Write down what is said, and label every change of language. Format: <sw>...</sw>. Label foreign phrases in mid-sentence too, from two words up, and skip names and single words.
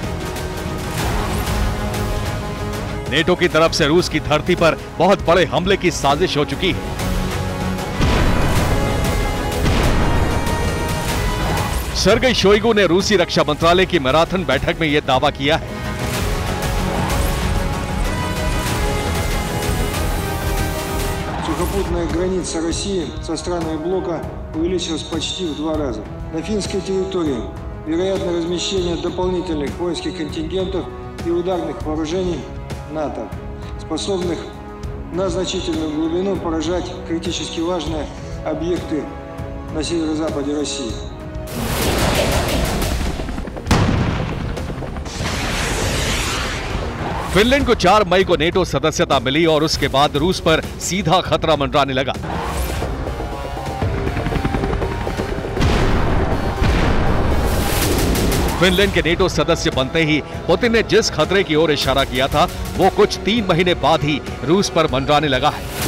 <hi>नेटो की तरफ से रूस की धरती पर बहुत बड़े हमले की साजिश हो चुकी है। सर्गेई शोइगु ने रूसी रक्षा मंत्रालय की मैराथन बैठक में यह दावा किया है।</hi> <ru>Сухопутная граница России со странами блока увеличилась почти в 2 раза. На финской территории вероятно размещение дополнительных воинских контингентов и ударных вооружений НАТО, способных на значительную глубину поражать критически важные объекты на северо-западе России.</ru> <hi>फिनलैंड को 4 मई को नेटो सदस्यता मिली और उसके बाद रूस पर सीधा खतरा मंडराने लगा। फिनलैंड के नेटो सदस्य बनते ही पुतिन ने जिस खतरे की ओर इशारा किया था वो कुछ 3 महीने बाद ही रूस पर मंडराने लगा है।</hi>